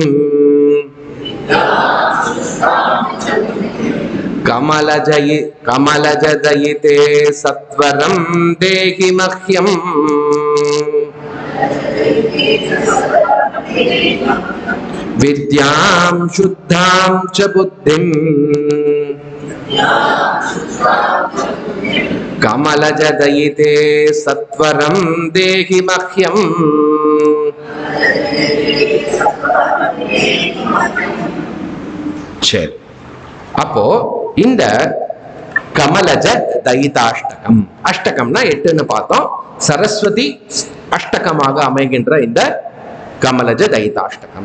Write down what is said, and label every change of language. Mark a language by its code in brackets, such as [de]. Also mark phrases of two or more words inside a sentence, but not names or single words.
[sa] कमलजदयिते सत्वरं देहि मह्यं विद्यां शुद्धां च बुद्धिं कमलजदयिते सत्वरं देहि मह्यं. [ta] சரி, அப்போ இந்த கமலஜ தைதாஷ்டகம், அஷ்டகம்னா 8ன்னு பார்த்தோம், சரஸ்வதி அஷ்டகமாக அமைகின்ற இந்த கமலஜ தைதாஷ்டகம்.